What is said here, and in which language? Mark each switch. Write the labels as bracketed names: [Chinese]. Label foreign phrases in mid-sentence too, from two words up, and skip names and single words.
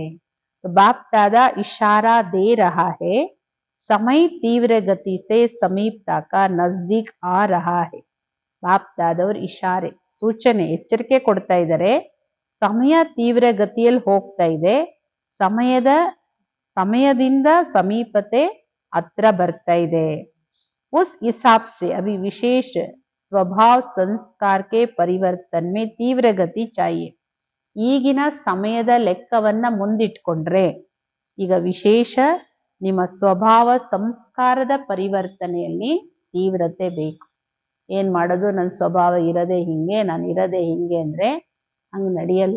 [Hindi] बापदादा इशारा दे रहा है, समय तीव्र गति से समीपता का नजदीक आ रहा है. [Kannada] ಬಾಪ್ ದಾದವ್ರು ಇಶಾರೆ, ಸೂಚನೆ, ಎಚ್ಚರಿಕೆ ಕೊಡ್ತಾ ಇದ್ದಾರೆ. ಸಮಯ ತೀವ್ರ ಗತಿಯಲ್ಲಿ ಹೋಗ್ತಾ ಇದೆ, ಸಮಯದಿಂದ ಸಮೀಪತೆ ಹತ್ರ ಬರ್ತಾ ಇದೆ. [Hindi] उस हिसाब से अभी विशेष स्वभाव संस्कार के परिवर्तन में तीव्र गति चाहिए. [Kannada] ಈಗಿನ ಸಮಯದ ಲೆಕ್ಕವನ್ನ ಮುಂದಿಟ್ಕೊಂಡ್ರೆ ಈಗ ವಿಶೇಷ ನಿಮ್ಮ ಸ್ವಭಾವ ಸಂಸ್ಕಾರದ ಪರಿವರ್ತನೆಯಲ್ಲಿ ತೀವ್ರತೆ ಬೇಕು. ಏನ್ ಮಾಡೋದು, ನನ್ನ ಸ್ವಭಾವ ಇರದೆ ಹಿಂಗೆ, ನಾನು ಇರದೆ ಹಿಂಗೆ ಅಂದ್ರೆ ಹಂಗ್ ನಡೆಯಲ್ಲ.